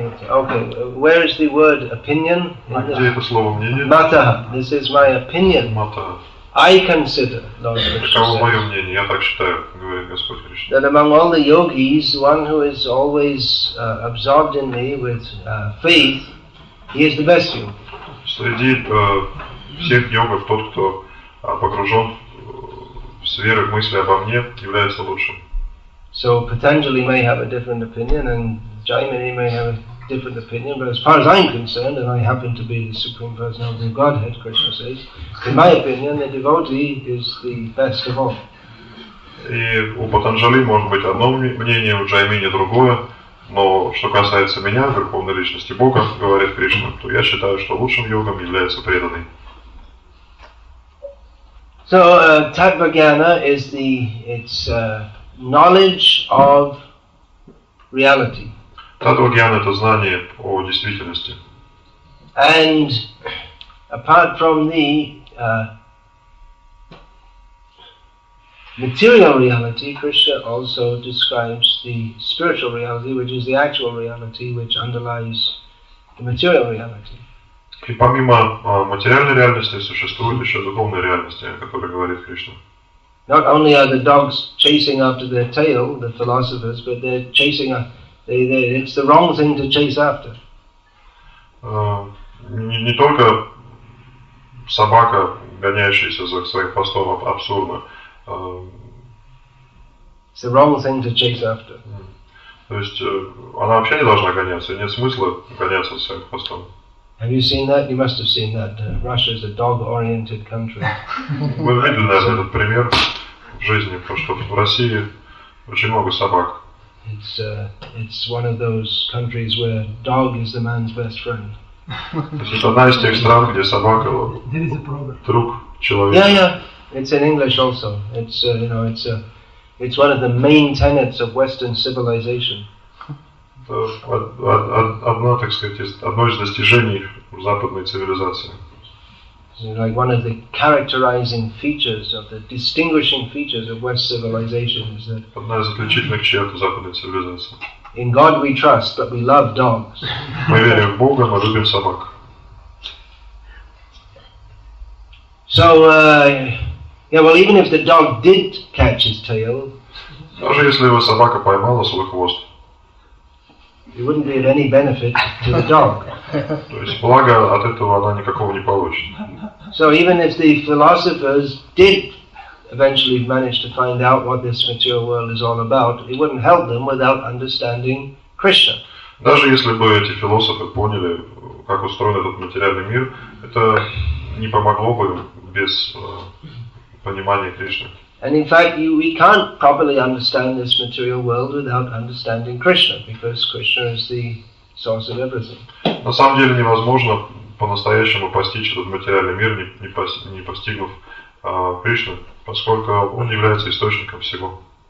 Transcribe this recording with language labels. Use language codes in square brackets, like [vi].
[en] Okay, where is the word opinion? [ru] Где это слово мнение? [en] Mataha. This is my opinion. [sa] Mataha. [en] I consider, Lord Krishna [ru] Таково мое мнение, я так считаю, говорит Господь Кришна. [en] That among all the yogis, one who is always absorbed in me with faith, he is the best yogi. [ru] Среди всех йогов тот, кто погружен в сферы мысли обо мне, является лучшим. [en] So Patanjali may have a different opinion, and Jaimini may have a different opinion, but as far as I'm concerned, and I happen to be the Supreme Personality of Godhead, Krishna says, in my opinion, the devotee is the best of all. [ru] И у Патанджали может быть одно мнение, у Джаймини другое, но что касается меня, Верховной Личности Бога, говорит Кришна, то я считаю, что лучшим йогом является преданный. [en] So Tattva-jnana is it's knowledge of reality. [ru] Tattva-jnana — это знание о действительности. [en] And apart from the material reality, Krishna also describes the spiritual reality, which is the actual reality which underlies the material reality. [ru] И помимо материальной реальности существует еще духовная реальность, о которой говорит Кришна. [en] Not only are the dogs chasing after their tail, the philosophers, but they're chasing it's the wrong thing to chase after. [ru] Не только собака, гоняющаяся за своим хвостом, абсурдно. [en] It's the wrong thing to chase after. [ru] То есть она вообще не должна гоняться, нет смысла гоняться за своим хвостом. [en] Have you seen that? You must have seen that. Russia is a dog-oriented country. [ru] Вы видели, наверное, этот пример в жизни, потому что в России очень много собак. [en] It's one of those countries where dog is the man's best friend. [ru] То есть это одна из тех стран, где собака друг человека. [en] Yeah. It's in English also. It's it's one of the main tenets of Western civilization. [ru] Одно, так сказать, одно из достижений западной цивилизации. [en] Like one of the characterizing features of the distinguishing features of West civilization is that [ru] одна из отличительных черт западной цивилизации. [en] In God we trust, but we love dogs. [ru] Мы верим в Бога, но любим собак. [en] So, even if the dog did catch his tail, [ru] даже если его собака поймала свой хвост, [en] it wouldn't be of any benefit to the dog. [ru] То есть блага от этого она никакого не получит. [en] So even if the philosophers did eventually manage to find out what this material world is all about, it wouldn't help them without understanding Krishna. [ru] Даже если бы эти философы поняли, как устроен этот материальный мир, это не помогло бы без понимания Кришны. [en] And in fact, we can't properly understand this material world without understanding Krishna, because Krishna is the source of everything. [ru] На самом деле невозможно по-настоящему постичь этот материальный мир, не постигнув Кришну, поскольку он является источником всего.